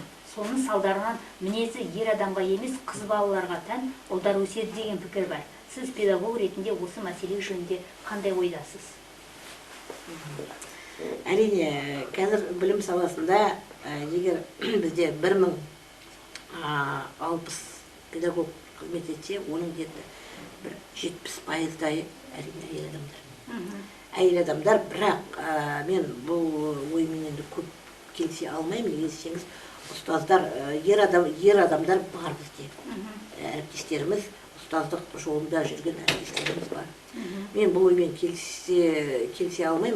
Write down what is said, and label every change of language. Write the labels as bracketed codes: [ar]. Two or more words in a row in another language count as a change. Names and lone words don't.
[kk] Соның салдарынан мінезі ер адамға емес, қыз балаларға тән ұлдар өседі деген пікір бар. Сіз педагог ретінде осы мәселе жөнінде қандай ойдасыз? Әрине, қазір білім саласында егер бізде 1060 педагог қызмет етсе, оның где-то 70%-дай әрине әйел адамдар. Әйел адамдар, бірақ мен бұл оймен енді көп келісе алмаймын. Неге десеңіз, ұстаздар, ер адамдар бар бізде. Әріптестеріміз, ұстаздық жолында жүрген әріптестеріміз бар. Мен бұл оймен келісе алмаймын.